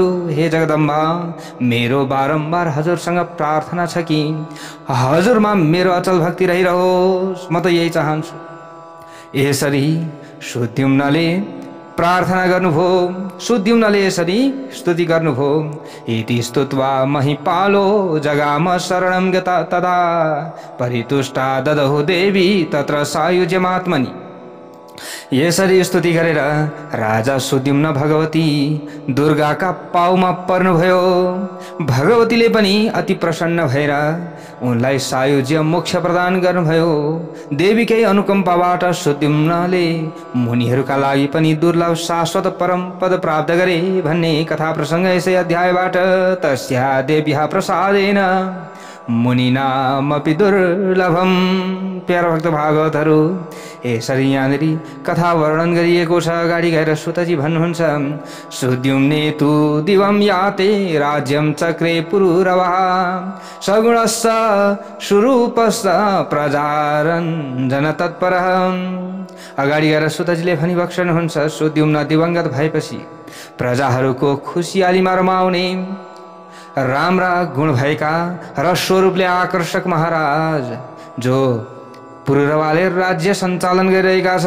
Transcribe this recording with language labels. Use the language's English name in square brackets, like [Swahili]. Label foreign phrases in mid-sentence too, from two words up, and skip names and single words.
[Nepali] हे जगदम्बा, मेरो बारम्बार हजुरसँग प्रार्थना छ कि हजुरमा मेरो अचल भक्ति रहिरहोस्। म त यही चाहन्छु। यसरी सुद्युम्नले प्रार्थना गर्नुभयो, सुद्युम्नले यसरी स्तुति गर्नुभयो। [Sanskrit] इति स्तुत्वा महिपालो जगाम शरणं गता तदा परितुष्टा ददहु देवी तत्र सायुज्यमात्मनि। [Nepali] यसरी स्तुति गरेर राजा सुद्युम्न भगवती दुर्गाका पाउमा पर्नुभयो। भगवतीले पनि अति प्रसन्न भएर उनलाई सायुज्य मोक्ष प्रदान गर्नुभयो। देवीकै अनुकम्पाबाट सुद्युम्नले मुनिहरूका लागि पनि दुर्लभ शाश्वत परम पद प्राप्त गरे भन्ने कथा प्रसङ्ग यसै अध्यायबाट [Sanskrit] तस्या देव्या प्रसादेन मुनिनामपि दुर्लभम। [Nepali] प्यारा भक्त भागवतहरू, यसरी यहाँनिर कथा वर्णन गरिएको छ। अगाडि गएर सुतजी भन्नुहुन्छ, [Sanskrit] सुद्युम्ने तु दिवं याते राज्यं चक्रे पुरुरवः सगुणस्य सुरूपस्य प्रजारञ्जन तत्परः। [Nepali] अगाडि गएर सुतजीले भनिबक्सनुहुन्छ, सुद्युम्न दिवंगत भएपछि प्रजाहरूको खुसियालीमा रमाउने राम्रा गुण भएका र स्वरूपले आकर्षक महाराज जो पुरुरवाले राज्य सञ्चालन गरिरहेका छन्।